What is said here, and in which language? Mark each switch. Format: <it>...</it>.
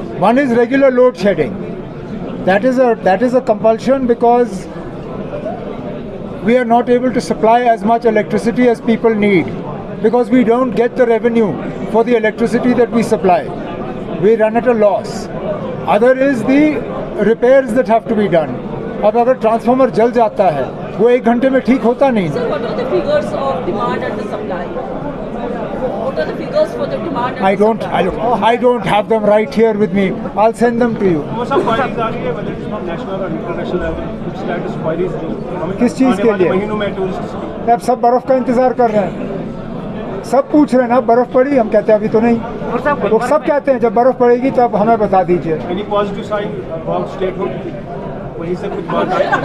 <en>One is regular load shedding. That is a compulsion because we are not able to supply as much electricity as people need, because we don't get the revenue for the electricity that we supply. We run at a loss. Other is the repairs that have to be done.</en> <hi>अब अगर transformer जल जाता है, वो 1 घंटे में ठीक होता नहीं।</hi> <en>Sir, what are the figures of demand and the supply? What are the figures for the demand and the supply? I don't have them right here with me. I'll send them to you.</en> <hi>वो सब queries आ रही है,</hi> <en>whether it's from national or international level,</en> <hi>कुछ status queries जो हमें किस चीज़ आने के वाले लिए? महीनों में टूरिस्ट अब सब बर्फ़ का इंतज़ार कर रहे हैं। सब पूछ रहे हैं ना, बर्फ़ पड़ी? हम कहते हैं अभी तो नहीं। वो सब कहते हैं जब बर्फ़ पड़ेगी तब हमें बता दीजिए।</hi> <en>any positive sign about statehood,</en> <hi>वहीं से कुछ बात आई।</hi>